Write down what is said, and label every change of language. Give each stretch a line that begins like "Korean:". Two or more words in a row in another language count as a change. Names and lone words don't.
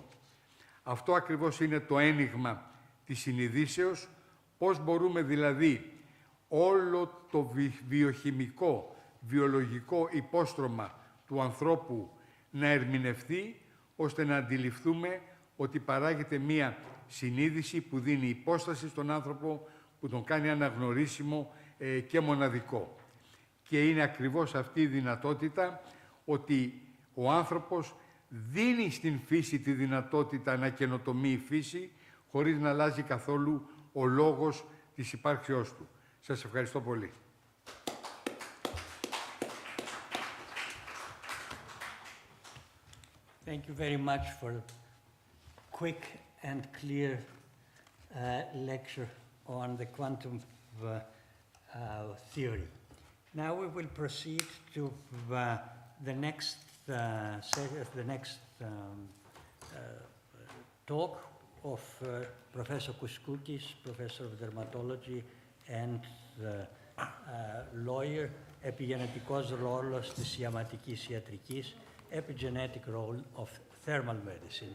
Greek: Αυτό ακριβώς είναι το ένιγμα της συνειδήσεως, πώς μπορούμε δηλαδή όλο το βιοχημικό, βιολογικό υπόστρωμα του ανθρώπου να ερμηνευθεί, ώστε να αντιληφθούμε ότι παράγεται μία συνείδηση που δίνει υπόσταση στον άνθρωπο, που τον κάνει αναγνωρίσιμο και μοναδικό. Και είναι ακριβώς αυτή η δυνατότητα ότι ο άνθρωπος δίνει στην φύση τη δυνατότητα να καινοτομεί η φύση, χωρίς να αλλάζει καθόλου ο λόγος της υπάρξεώς του. Σας ευχαριστώ πολύ.
English: Thank you very much for a quick and clear lecture on the quantum theory. Now we will proceed to the next talk of Professor Kouskoukis, Professor of Dermatology and lawyer,
Greek: επιγενετικός ρόλος της ιαματικής ιατρικής,
English: epigenetic role of thermal medicine.